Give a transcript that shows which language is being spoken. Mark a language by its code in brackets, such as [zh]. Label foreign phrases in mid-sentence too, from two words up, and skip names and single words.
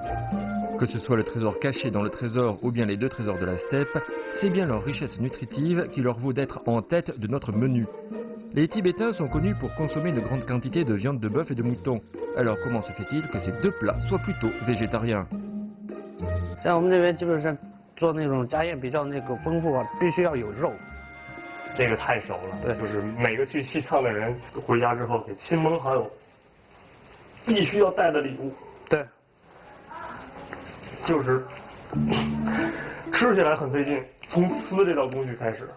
[fr] Que ce soit le trésor caché dans le trésor ou bien les 2 trésors de la steppe, c'est bien leur richesse nutritive qui leur vaut d'être en tête de notre menu. Les Tibétains sont connus pour consommer de grandes quantités de viande de bœuf et de mouton. Alors comment se fait-il que ces 2 plats soient plutôt végétariens? [zh] 像我们这边基本上做那种家宴比较那个丰富啊，必须要有肉。这个太熟了，对，就是每个去西藏的人回家之后给亲朋好友必须要带的礼物。对。就是吃起来很费劲，从撕这道工序开始。